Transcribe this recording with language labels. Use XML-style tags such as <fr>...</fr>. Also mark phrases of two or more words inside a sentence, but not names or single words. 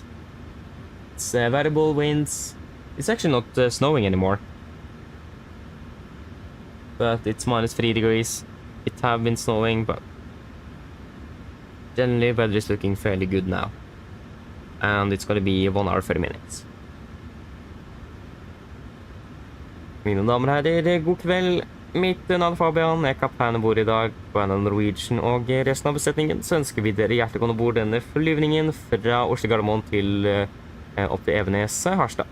<en>It's variable winds. It's actually not snowing anymore. But it's minus 3 degrees. It have been snowing, but generally weather is looking fairly good now. And it's gonna be 1 hour 30 minutes.</en> <no>Mine damer og herrer, god kveld. Mitt navn er Fabian, jeg er kaptein om bord i dag på Oslo Norwegian, og resten av besetningen så ønsker vi dere hjertelig velkommen bord denne flyvningen fra Oslo Gardermoen til opp til Evenes, Harstad.</no>